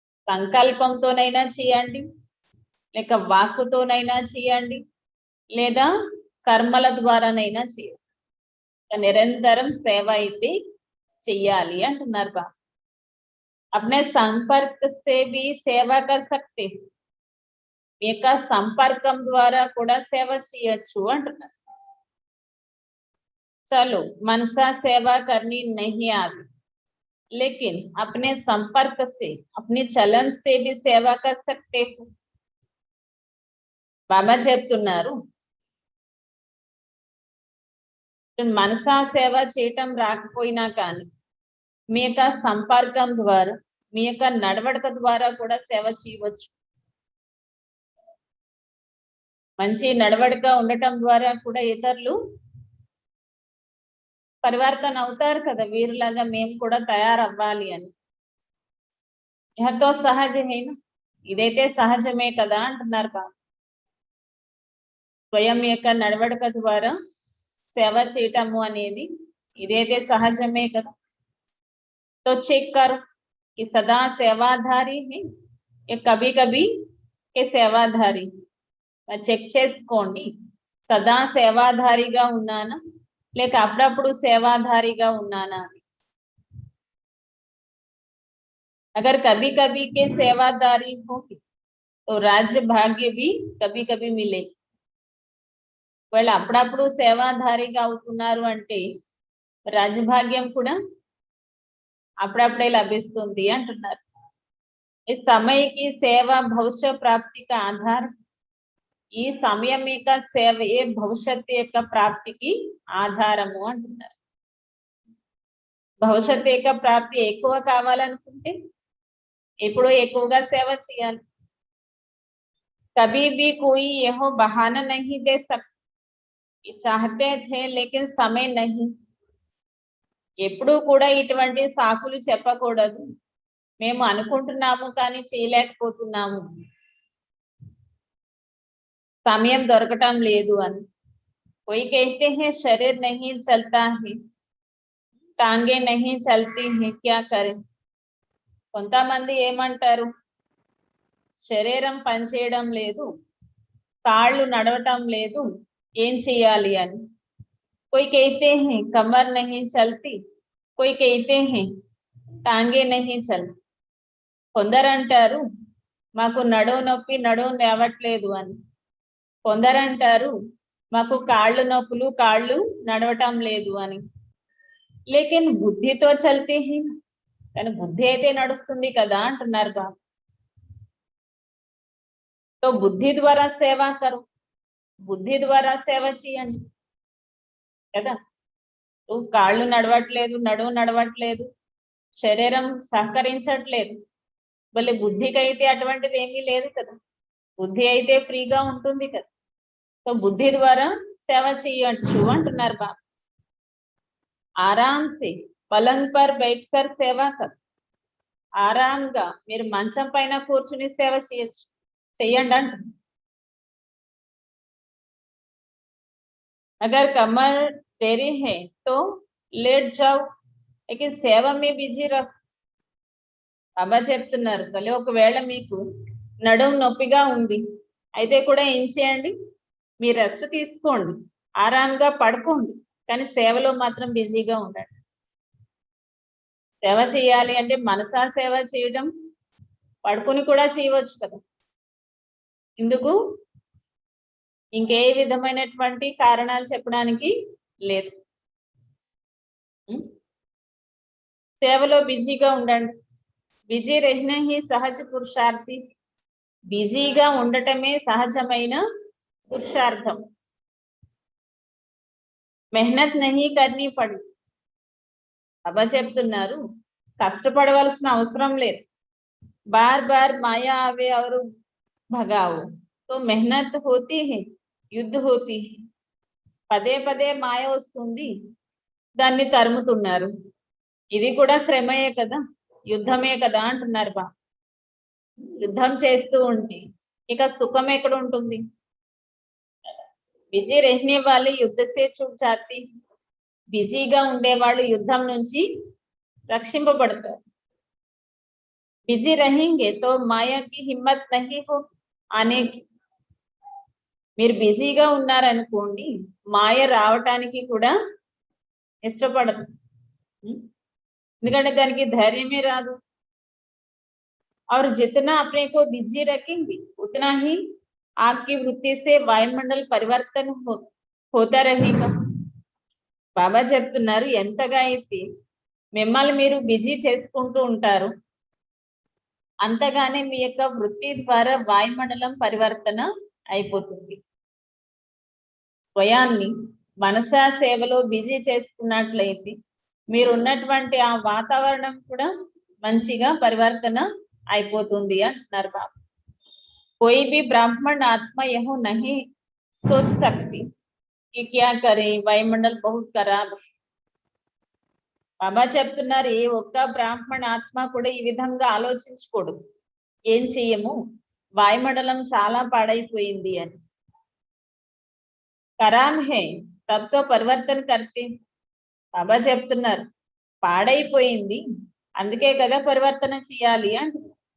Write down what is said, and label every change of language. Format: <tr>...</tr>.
<te>సంకల్పంతోనైనా చేయండి, లేక వాక్కుతోనైనా చేయండి, లేదా కర్మల ద్వారానైనా చేయండి. నిరంతరం సేవ అయితే చెయ్యాలి అంటున్నారు బాబా.</te> <hi>अपने संपर्क से भी सेवा कर सकते,</hi> <te>మీ యొక్క సంపర్కం ద్వారా కూడా సేవ చేయొచ్చు అంటున్నారు.</te> <hi>चलो मनसा सेवा करनी नहीं आती, लेकिन अपने संपर्क से, अपने चलन से भी सेवा कर सकते हो.</hi> <te>బాబా చెప్తున్నారు మనసా సేవ చేయటం రాకపోయినా కానీ మీ యొక్క సంపర్కం ద్వారా, మీ యొక్క నడవడిక ద్వారా కూడా సేవ చేయవచ్చు. మంచి నడవడిక ఉండటం ద్వారా కూడా ఇతరులు పరివర్తన అవుతారు కదా, వీరులాగా మేము కూడా తయారవ్వాలి అని. యహతో సహజమేనా, ఇదైతే సహజమే కదా అంటున్నారు బాబా. స్వయం యొక్క నడవడిక ద్వారా సేవ చేయటము అనేది ఇదైతే సహజమే కదా.</te> <hi>तो चेक करो कि सदा सेवाधारी है या कभी कभी के सेवाधारी.</hi> <te>చెక్ చేసుకోండి, సదా సేవాధారిగా ఉన్నానా లేక అప్పుడప్పుడు సేవాధారిగా ఉన్నానా.</te> <hi>अगर कभी कभी के सेवादारी हो तो राज्य भाग्य भी कभी कभी मिले.</hi> <te>వాళ్ళు అప్పుడప్పుడు సేవాధారిగా అవుతున్నారు అంటే రాజభాగ్యం కూడా అప్పుడప్పుడే లభిస్తుంది అంటున్నారు. ఈ సమయకి సేవ భవిష్య ప్రాప్తికి ఆధారం. ఈ సమయం యొక్క సేవయే భవిష్యత్తు యొక్క ప్రాప్తికి ఆధారము అంటున్నారు. భవిష్యత్తు యొక్క ప్రాప్తి ఎక్కువ కావాలనుకుంటే ఎప్పుడో ఎక్కువగా సేవ చేయాలి.</te> <hi>कभी भी कोई यह बहाना नहीं दे सकता, चाहते थे लेकिन समय नहीं.</hi> <te>ఎప్పుడూ కూడా ఇటువంటి సాకులు చెప్పకూడదు, మేము అనుకుంటున్నాము కానీ చేయలేకపోతున్నాము, సమయం దొరకటం లేదు అని.</te> <hi>कोई कहते हैं शरीर नहीं चलता है, टांगे नहीं चलती हैं, क्या करें.</hi> <te>కొంతమంది ఏమంటారు, శరీరం పనిచేయడం లేదు, కాళ్ళు నడవటం లేదు, ఏం చేయాలి అని.</te> <hi>कोई कहते हैं कमर नहीं चलती, कोई कहते हैं टांगे नहीं चलती.</hi> <te>కొందరు అంటారు మాకు నడువు నొప్పి, నడువు లేవట్లేదు అని. కొందరు అంటారు మాకు కాళ్ళు నొప్పులు, కాళ్ళు నడవటం లేదు అని.</te> <hi>లేకిన్ బుద్ధితో చల్తే హీ,</hi> <te>కానీ బుద్ధి అయితే నడుస్తుంది కదా అంటున్నారు బాబా. తో బుద్ధి ద్వారా సేవ కరు, బుద్ధి ద్వారా సేవ చేయండి కదా. కాళ్ళు నడవట్లేదు, నడువు నడవట్లేదు, శరీరం సహకరించట్లేదు, మళ్ళీ బుద్ధికి అయితే అటువంటిది ఏమీ లేదు కదా. బుద్ధి అయితే ఫ్రీగా ఉంటుంది కదా. సో బుద్ధి ద్వారా సేవ చేయొచ్చు అంటున్నారు బాబా.</te> <hi>ఆరామ్ సే పలంగ్ పర్ బైఠకర్ సేవా కర్,</hi> <te>ఆరాంగా మీరు మంచం పైన కూర్చుని సేవ చేయొచ్చు, చెయ్యండి అంటున్నారు.</te> <hi>अगर कमर टेढ़ी है तो लेट जाओ, लेकिन సేవ में బిజీ రహో.</hi> <te>బాబా చెప్తున్నారు తల్లి, ఒకవేళ మీకు నడుము నొప్పిగా ఉంది అయితే కూడా ఏం చేయండి, మీరు రెస్ట్ తీసుకోండి, ఆరాంగా పడుకోండి, కానీ సేవలో మాత్రం బిజీగా ఉండండి. సేవ చేయాలి అంటే మనసా సేవ చేయడం పడుకుని కూడా చేయవచ్చు కదా. ఇందుకు ఇంకే విధమైనటువంటి కారణాలు చెప్పడానికి లేదు. సేవలో బిజీగా ఉండండి.</te> <hi>బిజీ రహనా హీ సహజ పురుషార్థి,</hi> <te>బిజీగా ఉండటమే సహజమైన పురుషార్థం.</te> <hi>మెహనత్ నహీ కర్నీ పడి.</hi> <te>బాబా చెప్తున్నారు కష్టపడవలసిన అవసరం లేదు.</te> <hi>बार बार माया आवे और भगाओ तो मेहनत होती है, युद्ध होती है.</hi> <te>పదే పదే మాయ వస్తుంది, దాన్ని తరుముతున్నారు. ఇది కూడా శ్రమయే కదా, యుద్ధమే కదా అంటున్నారు బా. యుద్ధం చేస్తూ ఉంటే ఇక సుఖం ఎక్కడ ఉంటుంది?</te> <hi>బిజీ रहने वाले युद्ध से छूट जाती.</hi> <te>బిజీగా ఉండేవాళ్ళు యుద్ధం నుంచి రక్షింపబడతారు.</te> <hi>बिजी रहेंगे तो माया की हिम्मत नहीं हो आने की.</hi> <te>మీరు బిజీగా ఉన్నారనుకోండి, మాయ రావటానికి కూడా ఇష్టపడదు, ఎందుకంటే దానికి ధైర్యమే రాదు.</te> <hi>और जितना अपने को बिजी रखेंगे उतना ही आपकी वृत्ति से वायुमंडल परिवर्तन होता रहेगा.</hi> <te>బాబా చెప్తున్నారు ఎంతగా అయితే మిమ్మల్ని మీరు బిజీ చేసుకుంటూ ఉంటారు, అంతగానే మీ యొక్క వృత్తి ద్వారా వాయుమండలం పరివర్తన అయిపోతుంది. స్వయాన్ని మనసా సేవలో బిజీ చేసుకున్నట్లయితే మీరు ఉన్నటువంటి ఆ వాతావరణం కూడా మంచిగా పరివర్తన అయిపోతుంది అంటున్నారు బాబా.</te> <hi>कोई भी ब्राह्मण आत्मा यह नहीं सोच सकती कि क्या करे, वायुमंडल बहुत खराब है.</hi> <te>బాబా చెప్తున్నారు ఏ ఒక్క బ్రాహ్మణ ఆత్మ కూడా ఈ విధంగా ఆలోచించకూడదు, ఏం చెయ్యము, వాయుమండలం చాలా పాడైపోయింది అని.</te> <hi>ఖరాబ్ హే తబ్ తో పరివర్తన కర్తే.</hi> <te>బాబా చెప్తున్నారు పాడైపోయింది అందుకే కదా పరివర్తన చేయాలి అంటున్నారు.</te>